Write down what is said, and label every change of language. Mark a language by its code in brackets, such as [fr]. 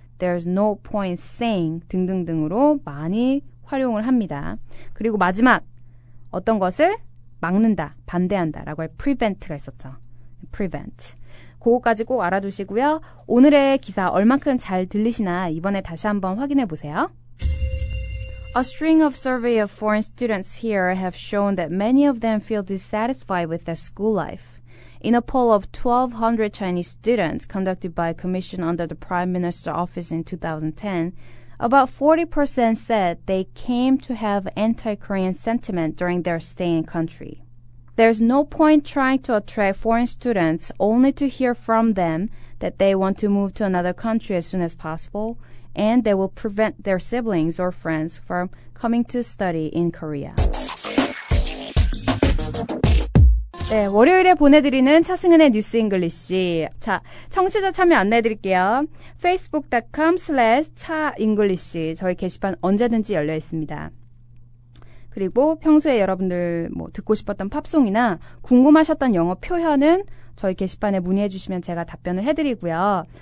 [en] There's no point saying [ko] 등등등으로 많이 활용을 합니다. 그리고 마지막 어떤 것을 막는다, 반대한다 라고 할 prevent가 있었죠. [en] prevent. [ko] 그거까지 꼭 알아두시고요. 오늘의 기사 얼만큼 잘 들리시나 이번에 다시 한번 확인해 보세요. [en] A string of survey of foreign students here have shown that many of them feel dissatisfied with their school life. In a poll of 1,200 Chinese students conducted by a commission under the Prime Minister's office in 2010, about 40% said they came to have anti-Korean sentiment during their stay in country. There's no point trying to attract foreign students only to hear from them that they want to move to another country as soon as possible, and they will prevent their siblings or friends from coming to study in Korea. [ko] 네, 월요일에 보내드리는 차승은의 뉴스 잉글리시. 자, 청취자 참여 안내해드릴게요. facebook.com/차잉글리시 저희 게시판 언제든지 열려 있습니다. 그리고 평소에 여러분들 뭐 듣고 싶었던 팝송이나 궁금하셨던 영어 표현은 저희 게시판에 문의해 주시면 제가 답변을 해드리고요.